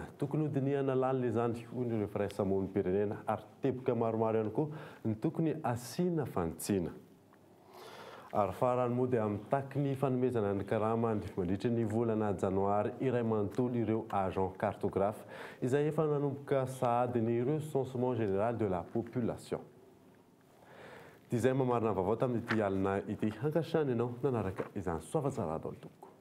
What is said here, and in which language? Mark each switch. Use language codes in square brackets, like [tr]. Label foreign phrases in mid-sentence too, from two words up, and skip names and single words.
[mg] Tokony hodiniana lalina izany hoy ireo firaisamoan'ny pirenena ary teboka maromaro ihany koa ny tokony asiana fantsiana. Ary farany moa dia mitaky ny fanomezana ny karamany mandritra ny volana janoary iray manontolo ireo [fr] agent cartographe [mg] izay efa nanomboka sahadiny [fr] recensement général de la population. [mg] Izay mamarina vaovao tamin'ity alina ity hankasitrany ianao nanaraka izany soavatsara daholo tompo.